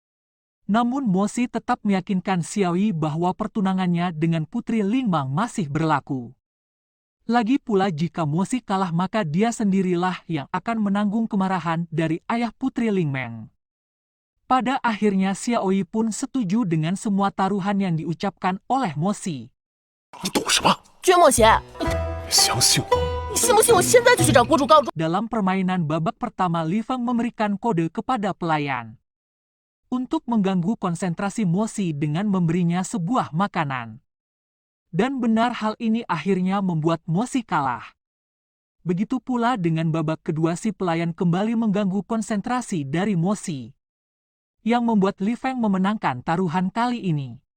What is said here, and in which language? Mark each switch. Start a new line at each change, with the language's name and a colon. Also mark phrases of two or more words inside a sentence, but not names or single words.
Indonesian: Namun Mosi tetap meyakinkan Xiaoyi bahwa pertunangannya dengan Putri Ling Meng masih berlaku. Lagi pula jika Mosi kalah maka dia sendirilah yang akan menanggung kemarahan dari ayah Putri Ling Meng. Pada akhirnya Xiaoyi pun setuju dengan semua taruhan yang diucapkan oleh Mosi.
Chinese: 你懂什么？薛墨贤，相信我。你信不信我现在就去找国主告状？
Indonesian: Dalam permainan babak pertama, Li Feng memberikan kode kepada pelayan untuk mengganggu konsentrasi Mosi dengan memberinya sebuah makanan. Dan benar hal ini akhirnya membuat Mosi kalah. Begitu pula dengan babak kedua, si pelayan kembali mengganggu konsentrasi dari Mosi, yang membuat Li Feng memenangkan taruhan kali ini.